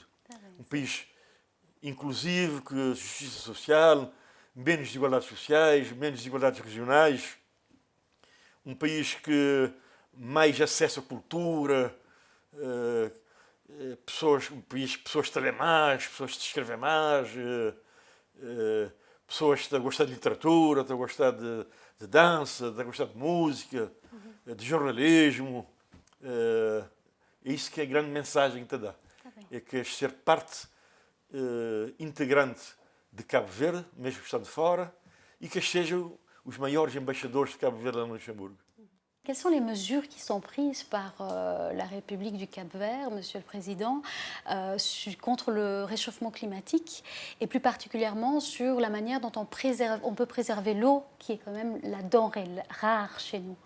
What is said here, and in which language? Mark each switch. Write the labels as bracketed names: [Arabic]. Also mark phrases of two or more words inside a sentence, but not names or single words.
[Portuguese] Um país inclusivo, com justiça social, menos desigualdades sociais, menos desigualdades regionais, um país que mais acesso à cultura, pessoas que lêem mais, pessoas que escrevem mais, pessoas que estão a gostar de literatura, estão a gostar de dança, estão a gostar de música, de jornalismo. É isso que é a grande mensagem que te dá. É que é ser parte integrante de Cabo Verde, mesmo que está de fora, e que sejam os maiores embaixadores de Cabo Verde lá no Luxemburgo. [French] Quelles sont les mesures qui sont prises par la République du Cap-Vert, Monsieur le Président, contre le réchauffement climatique et plus particulièrement sur la manière dont on peut préserver l'eau, qui est quand même la denrée rare chez nous.